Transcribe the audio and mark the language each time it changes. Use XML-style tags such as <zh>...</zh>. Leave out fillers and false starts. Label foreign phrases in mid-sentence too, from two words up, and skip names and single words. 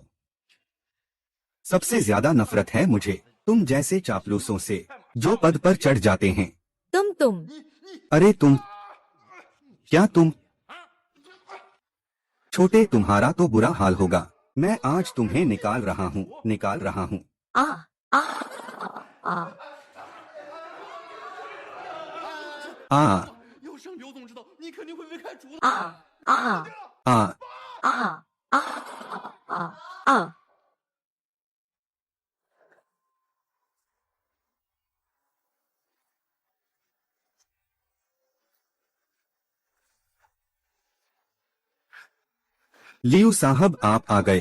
<hi>सबसे ज्यादा नफरत है मुझे तुम जैसे चापलूसों से, जो पद पर चढ़ जाते हैं। तुम अरे क्या तुम छोटे, तुम्हारा तो बुरा हाल होगा। मैं आज तुम्हें निकाल रहा हूँ। आ आ आ आ</hi> <zh>要是刘总知道，你肯定会被开除的。 आ आ आ आ आ आ आ</zh> <hi>लियू साहब, आप आ गए।</hi>